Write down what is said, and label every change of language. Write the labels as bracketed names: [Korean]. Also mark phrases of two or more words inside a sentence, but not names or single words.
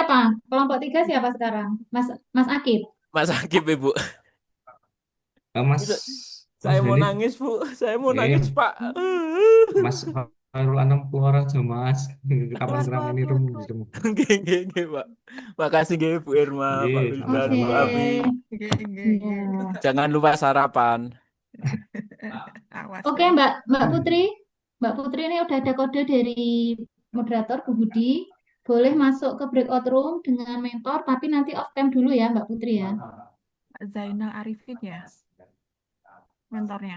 [Indonesian] Kelompok 3 siapa sekarang? Mas Akib. Mas Akib, Ibu. Mas Bisa- Mas Saya mau Beni, nangis, Bu. Saya mau eh, nangis, Pak. Mas Khairul Anam keluar aja Mas. Kapan Keluar, keramen keluar, ini keluar, rum keluar. Nggih, Pak. Makasih nggih, Bu Irma, Pak Nggih, Wildan, Oke. sama-sama. Bu Abi. [Javanese] Nggih, nggih, [Indonesian] Ya. nggih. Jangan lupa sarapan. Awas Oke, ya. Mbak Putri. Mbak Putri ini udah ada kode dari moderator Bu Budi. Boleh masuk ke breakout room dengan mentor, tapi nanti off cam dulu ya, Mbak Putri ya. Pak Zainal Arifin ya, mentornya.